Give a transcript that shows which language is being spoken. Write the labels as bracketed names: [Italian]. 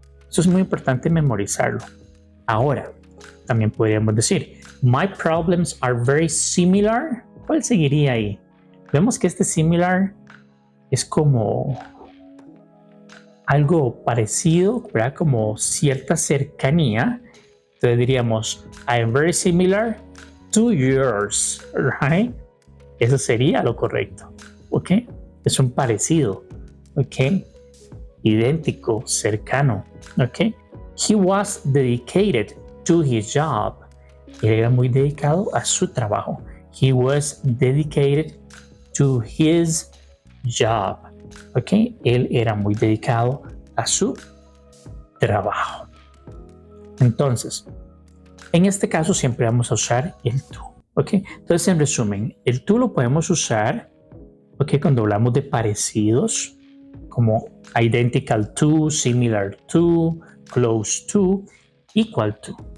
[Spanish] Eso es muy importante memorizarlo. Ahora, también podríamos decir, [English] my problems are very similar. [Spanish] ¿Cuál seguiría ahí? Vemos que este similar es como algo parecido, ¿verdad? Como cierta cercanía. Entonces diríamos, [English] I am very similar to yours, right? [Spanish] Eso sería lo correcto, ¿ok? Es un parecido, ¿ok? Idéntico, cercano, ¿ok? [English] He was dedicated to his job. [Spanish] Él era muy dedicado a su trabajo. [English] He was dedicated to his job. ¿Ok? [Spanish] Él era muy dedicado a su trabajo. Entonces, en este caso siempre vamos a usar el to. ¿Ok? Entonces, en resumen, el to lo podemos usar, ¿ok? Cuando hablamos de parecidos, como [English] identical to, similar to, close to, equal to.